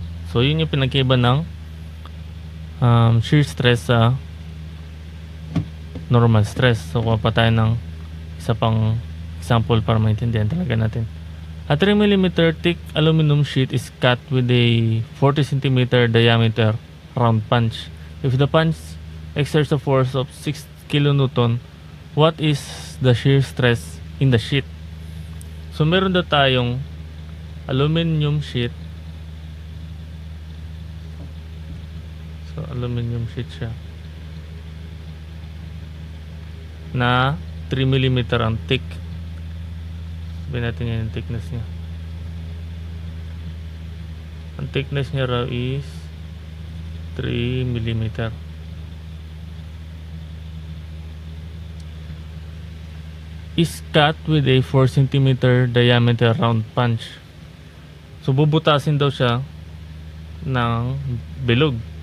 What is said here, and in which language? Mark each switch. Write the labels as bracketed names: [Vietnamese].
[Filipino] So yun yung pinagkaiba ng shear stress sa normal stress. So kuha pa tayo ng isa pang example para maintindihan talaga natin. [English] A 3 mm thick aluminum sheet is cut with a 40 cm diameter round punch. If the punch exerts a force of 6 kN, what is the shear stress in the sheet? [Filipino] So meron daw tayong aluminum sheet. So aluminum sheet siya na 3 mm ang thick. Sabihin natin yan yung thickness niya. Ang thickness niya raw is 3 mm. [English] Is cut with a 4 cm diameter round punch. [Filipino] So bubutasin daw siya ng bilog.